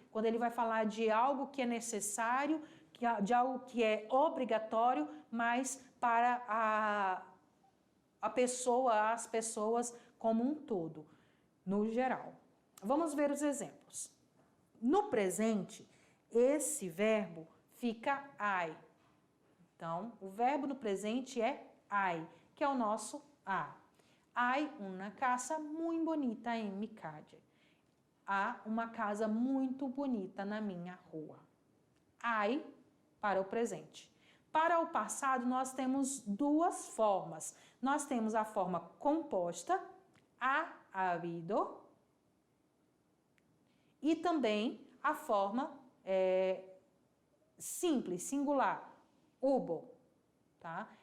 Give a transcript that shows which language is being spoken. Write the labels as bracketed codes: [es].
[pt] Quando ele vai falar de algo que é necessário, de algo que é obrigatório, mas para a pessoa, as pessoas como um todo, no geral. Vamos ver os exemplos. No presente, esse verbo fica hay. Então, o verbo no presente é hay, que é o nosso há. [es] Hay una casa muy bonita en mi calle. [pt] Há uma casa muito bonita na minha rua. Hay para o presente. Para o passado, nós temos duas formas. Nós temos a forma composta, ha habido, e também a forma simples, singular, hubo, tá?